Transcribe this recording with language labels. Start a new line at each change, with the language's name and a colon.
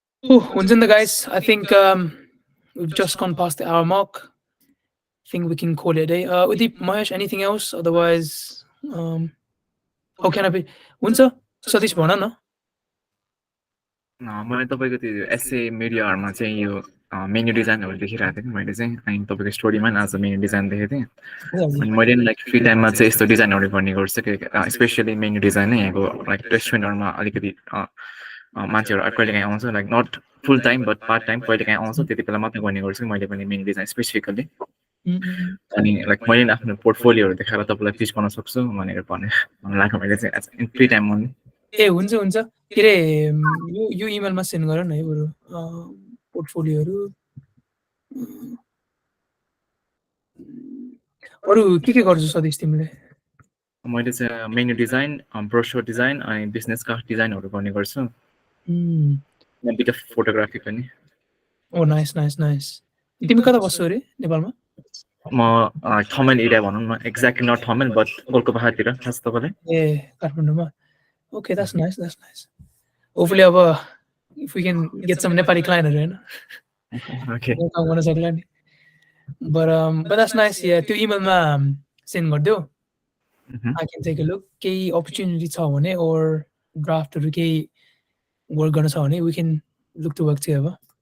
Nepali: हुन्छ नि त
English: guys I think we've just gone past the hour mark I think we can call it a day Udip Mahesh anything else otherwise how can I be
Nepali: हुन्छ सतीश भन न मैले तपाईको त्यो एसए मिडियाहरुमा चाहिँ यो मेन्यु डिजाइनहरु देखिरहेको थिएँ मैले चाहिँ अनि तपाईको स्टोरीमा आज मेन्यु डिजाइन देखेको थिएँ अनि मैले लाइक फ्री टाइममा चाहिँ यस्तो डिजाइनहरु गर्ने गर्छु कि स्पेशली मेन्यु डिजाइन नै यहाँको लाइक रेस्टुरेन्टहरुमा अलिकति मान्छेहरु कहिलेकाहीँ आउँछ like not full time but part time कहिलेकाहीँ आउँछ त्यति बेला मात्रै गर्ने गर्छु मैले पनि मेन्यु डिजाइन स्पेसिफिकली अनि लाइक मैले आफ्नो पोर्टफोलियोहरु देखाएर तपाईलाई पिच गर्न सक्छु भनेर भने लाग्यो मैले चाहिँ फ्री टाइममा नि ए हुन्छ के रे यो इमेलमा सेन्ड गर न है बरु पोर्टफोलियोहरु अरु के गर्छौ सतीश तिमीले मैले चाहिँ मेन्यु डिजाइन ब्रोशर डिजाइन अनि बिजनेस कार्ड डिजाइनहरु गर्ने गर्छु अनि बिट अफ फोटोग्राफी पनि ओ नाइस तिमी कता बस्छौ रे नेपालमा म थमेल एरिया भनौं न एक्ज्याक्टली नट थमेल बट कोलको पहाडतिर खास तपाईले ए काठमाडौँमा
English: okay that's nice hopefully if we can get some Nepali client हैन okay
Nepali: काम गर्न सक्ला नि
English: but that's nice yeah
Nepali: त्यो इमेलमा send गर्दियौ
English: I can take a look
Nepali: केही opportunity छ भने
English: or
Nepali: draftहरु केही work गर्न छ भने
English: we can look to work together